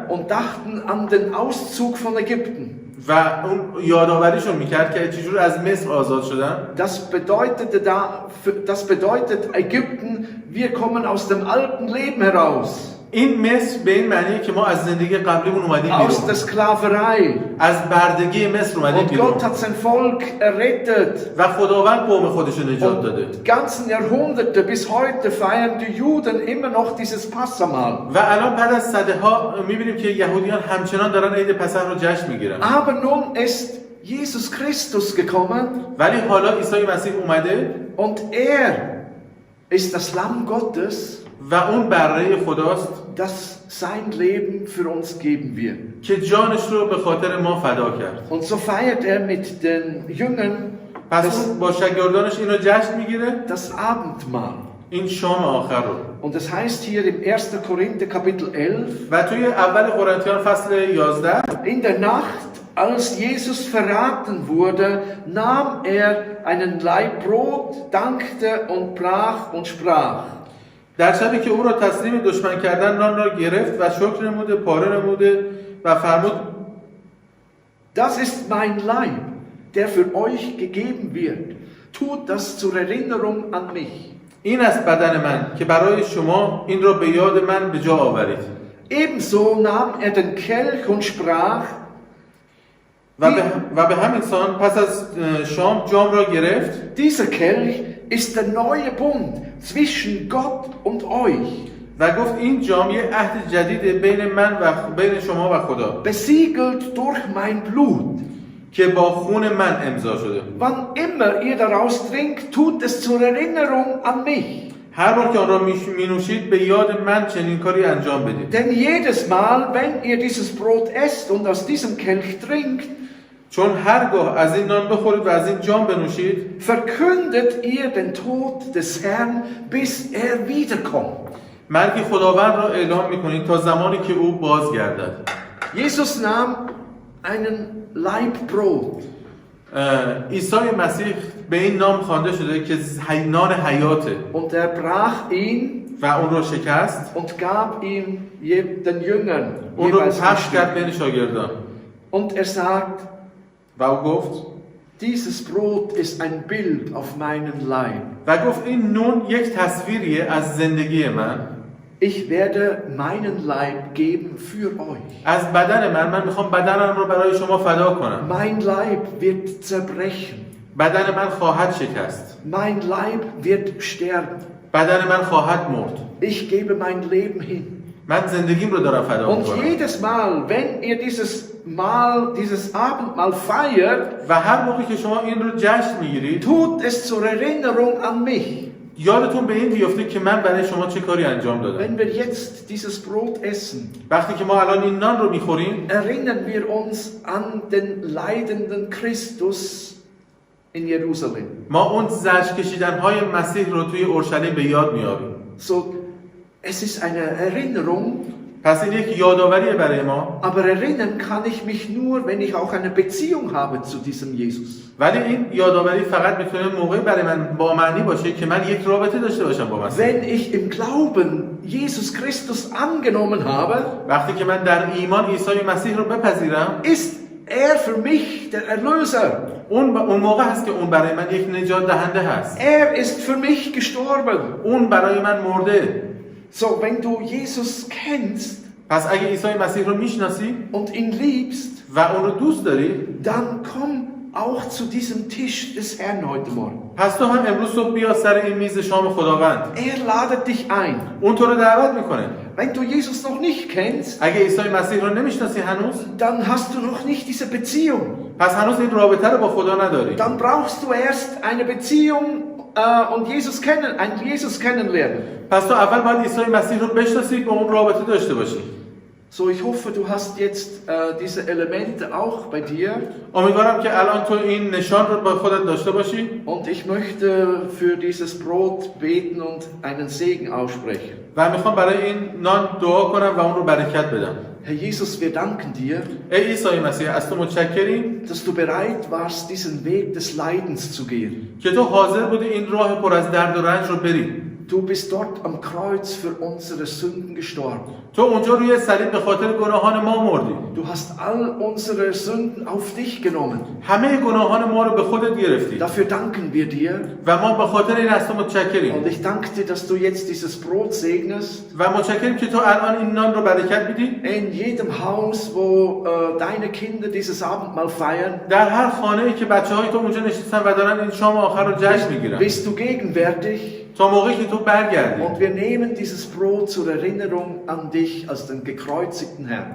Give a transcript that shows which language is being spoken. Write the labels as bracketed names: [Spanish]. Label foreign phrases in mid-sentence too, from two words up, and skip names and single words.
[German] und dachten an den Auszug von Ägypten. [Persian] و اون یادآوریشون میکرد که چجور از مصر آزاد شدن. [German] Das bedeutet Ägypten, wir kommen aus dem alten Leben heraus. [Persian] این مصر به این معنیه که ما از زندگی قبلیمون اومدیم [German] Aus der [Persian] بیرون. [German] Sklaverei. [Persian] از بردگی مصر اومدیم [German] Und [Persian] بیرون. [German] Gott hat sein Volk errettet. [Persian] و خداوند قوم خودش رو نجات داده. [German] Die ganzen Jahrhunderte bis heute feiern die Juden immer noch dieses Passamal. [Persian] و الان بعد از صدها میبینیم که یهودیان همچنان دارن عید پسح رو جشن میگیرن. [German] Aber nun ist Jesus Christus gekommen. [Persian] ولی حالا عیسی مسیح اومده [German] Und er ist das Lamm Gottes, [Persian] و اون بره خداست [German] das sein Leben für uns geben wird. [Persian] که جانش رو به خاطر ما فدا کرد. [German] Und so feiert er mit den Jüngern [Persian] پس با شاگردانش اینو جشن میگیره، [German] das Abendmahl. [Persian] این شام آخر رو. [German] Und es heißt hier im 1. Korinther Kapitel 11, [Persian] و توی اول قرنتیان فصل 11 [German] in der Nacht, Als Jesus verraten wurde, nahm er einen Laib Brot, dankte und brach und sprach. [Persian] در شبی که او را تسلیم دشمن کردن نان را گرفت و شکر نموده پاره نموده و فرمود [German] Das ist mein Leib, der für euch gegeben wird. Tut das zur Erinnerung an mich. [Persian] این است بدن من که برای شما این را به یاد من به جا آورید. [German] Ebenso nahm er den Kelch und sprach. [Persian] و به همین سان پس از شام جام را گرفت. [German] Dieser Kelch ist der neue Bund zwischen Gott und euch. [Persian] و گفت این جام یک عهد جدید بین من و بین شما و خدا. [German] Besiegelt durch mein Blut. [Persian] که با خون من امضا شده. [German] Wann immer ihr daraus trinkt, tut es zur Erinnerung an mich. [Persian] هر بار که آن را می‌نوشید به یاد من چنین کاری انجام بدید. [German] Denn jedes Mal, wenn ihr dieses Brot esst und aus diesem Kelch trinkt, [Persian] چون هرگاه از این نان بخورید و از این جام بنوشید، [German] verkündet ihr den Tod des Herrn, bis er wiederkommt. [Persian] مرگ خداوند را اعلام می‌کنید تا زمانی که او بازگردد. [German] Jesus nahm einen Laib Brot. [Persian] عیسی مسیح به این نام خوانده شده که نان حیاته. [German] Und er brach ihn [Persian] و اون رو شکست. [German] und gab ihn den Jüngern. [Persian] اون رو پخش کرد بین شاگردان. [German] Und er sagt, [Persian] و او گفت [German] dieses Brot ist ein Bild auf meinen Leib. [Persian] و گفت این نون یک تصویریه از زندگی من. [German] Ich werde meinen Leib geben für euch. [Persian] از بدن من میخوام بدنم رو برای شما فدا کنم. [German] Mein Leib wird zerbrechen. [Persian] بدن من خواهد شکست. [German] Mein Leib wird sterben. [Persian] بدن من خواهد مرد. [German] Ich gebe mein Leben hin. [Persian] من زندگیم رو دارم فدا [German] Und [Persian] میکنم. [German] jedes Mal, wenn ihr dieses Abendmahl feiert, [Persian] و هر موقعی که شما این رو جشن میگیرید، [German] tut es zur Erinnerung an mich. [Persian] یادتون به این بیفته که من برای شما چه کاری انجام دادم. [German] Wenn wir jetzt dieses Brot essen, [Persian] وقتی که ما الان این نان رو میخوریم، [German] erinnern wir uns an den leidenden Christus in Jerusalem. [Persian] ما اون زجر کشیدن‌های مسیح رو توی اورشلیم به یاد میاریم. [German] So, es ist eine Erinnerung. [Persian] پس این یک یادآوریه برای ما. [German] Aber erinnern kann ich mich nur, wenn ich auch eine Beziehung habe zu diesem Jesus. [Persian] ولی این یادآوری فقط میتونه موقعی برای من با معنی باشه که من یک رابطه داشته باشم با مسیح. [German] Wenn ich im Glauben Jesus Christus angenommen habe, [Persian] وقتی که من در ایمان عیسی مسیح رو بپذیرم، [German] ist er für mich der Erlöser. [Persian] اون موقع هست که اون برای من یک نجات دهنده هست. [German] Er ist für mich gestorben. [Persian] اون برای من مرده. [German] So, wenn du Jesus kennst, [Persian] پس اگه عیسی مسیح رو میشناسی [German] und ihn liebst, [Persian] و اون رو دوست داری، [German] dann komm auch zu diesem Tisch des Herrn heute Morgen. [Persian] پس تو هم امروز صبح بیا سر این میز شام خداوند. [German] Er ladet dich ein. [Persian] اون تو رو دعوت میکنه. [German] Wenn du Jesus noch nicht kennst, [Persian] اگه عیسی مسیح رو نمیشناسی هنوز، [German] dann hast du noch nicht diese Beziehung. [Persian] پس هنوز این رابطه رو با خدا نداری. [German] Dann brauchst du erst eine Beziehung und Jesus kennenlernen. [Persian] پس تو اول باید عیسی مسیح رو بشناسی با اون رابطه داشته باشی. [German] So, ich hoffe, du hast jetzt diese Elemente auch bei dir. [Persian] امیدوارم که الان تو این نشان رو با خودت داشته باشی. [German] Und ich möchte für dieses Brot beten und einen Segen aussprechen. [Persian] و میخوام برای این نان دعا کنم و اون رو برکت بدم. [German] Herr Jesus, wir danken dir, [Persian] ای عیسی مسیح، از تو متشکریم [German] dass du bereit warst, diesen Weg des Leidens zu gehen. [Persian] که تو حاضر بودی این راه پر از درد و رنج رو بری. [German] Du bist dort am Kreuz für unsere Sünden gestorben. [Persian] تو اونجا روی صلیب به خاطر گناهان ما مردی. [German] Du hast all unsere Sünden auf dich genommen. [Persian] همه گناهان ما رو به خودت گرفتی. [German] Dafür danken wir dir. [Persian] و ما به خاطر این از تو متشکریم. [German] Und ich danke dir, dass du jetzt dieses Brot segnest. [Persian] و متشکریم که تو الان این نان رو برکت میدی. [German] In jedem Haus, wo deine Kinder dieses Abendmahl feiern, [Persian] در هر خانه‌ای که بچه‌های تو اونجا نشستن و دارن این شام آخر رو جشن میگیرن. [German] bist du gegenwärtig. [Persian] تا موقعی که تو برگردی. [German] Und wir nehmen dieses Brot zur Erinnerung an dich als den gekreuzigten Herrn.